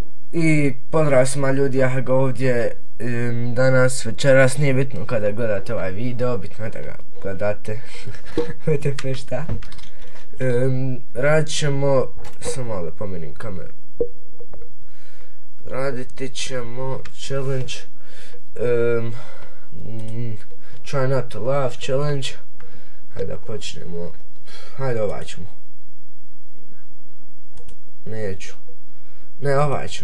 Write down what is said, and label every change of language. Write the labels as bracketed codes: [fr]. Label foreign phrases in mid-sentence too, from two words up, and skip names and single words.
[sr] I pozdrav svima ljudi, ja ga ovdje danas, večeras, nije bitno kada gledate ovaj video, bitno je da ga gledate. VTF šta? Radit ćemo, samo malo da pomerim kameru. Raditi ćemo [en] challenge, try not to laugh challenge. [sr] Hajde da počnemo, hajde ovaj ćemo. Neću. Ne, ovaj ćemo.